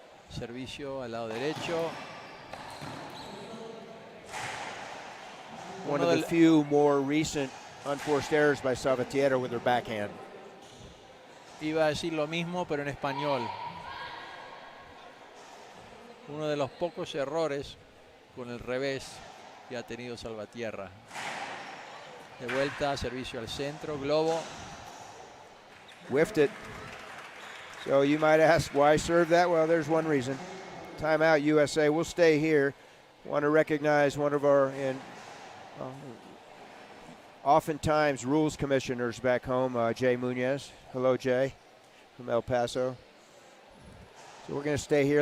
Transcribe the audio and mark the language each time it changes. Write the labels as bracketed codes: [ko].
[es] Servicio al lado derecho. [en] One of the few more recent unforced errors by Salvatierra with her backhand. [es] Iba a decir lo mismo, pero en español. Uno de los pocos errores con el revés que ha tenido Salvatierra. De vuelta, servicio al centro, globo. [en] Whiffed it. So you might ask, why serve that? Well, there's one reason. Timeout, USA. We'll stay here. Want to recognize one of our oftentimes rules commissioners back home, Jay Munoz. Hello, Jay, from El Paso. So we're going to stay here.